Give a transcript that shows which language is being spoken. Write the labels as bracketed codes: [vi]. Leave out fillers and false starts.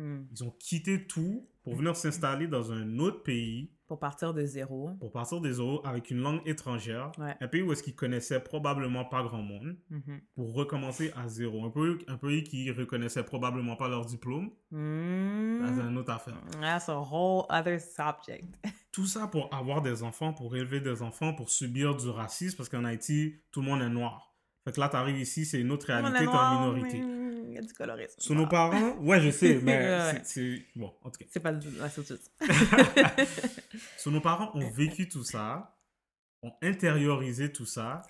[fr] Ils ont quitté tout pour venir s'installer dans un autre pays. Pour partir de zéro. Pour partir de zéro avec une langue étrangère. Ouais. Un pays où est-ce qu'ils connaissaient probablement pas grand monde. Pour recommencer à zéro. Un pays qui reconnaissait probablement pas leur diplôme. C'est une autre affaire. [en] That's a whole other subject. [fr] Tout ça pour avoir des enfants, pour élever des enfants, pour subir du racisme, parce qu'en Haïti, tout le monde est noir. Fait que là, t'arrives ici, c'est une autre réalité, t'es en minorité. Il y a du colorisme. Sur nos parents, ouais, je sais, mais c'est... Bon, en tout cas. C'est pas la chose. Sur nos parents ont vécu tout ça, ont intériorisé tout ça.